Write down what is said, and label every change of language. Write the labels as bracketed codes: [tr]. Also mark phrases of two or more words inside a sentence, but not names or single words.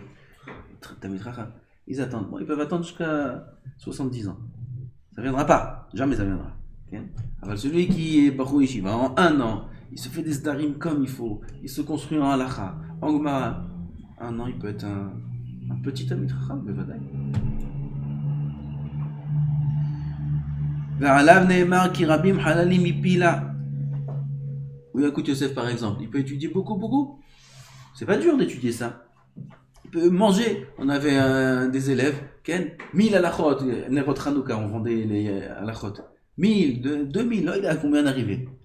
[fr] Ils attendent. Bon, ils peuvent attendre jusqu'à 70 ans. Ça ne viendra pas. Jamais ça viendra. Okay? Alors, celui qui est [he] בחור ישיבה, [fr] en 1 an, il se fait des sdarim comme il faut. Il se construit en halakha. En Gemara, 1 an, il peut être un petit [he] תלמיד חכם, בוודאי. ועליו נאמר כי רבים חללים הפילה. [fr] Ou Yakut Yosef par exemple, il peut étudier beaucoup. C'est pas dur d'étudier ça. Il peut manger. On avait des élèves, Ken, 1000 halachot, [he] נרות חנוכה, [fr] on vendait les halachot. 1000, 2000, là il a combien d'arrivés?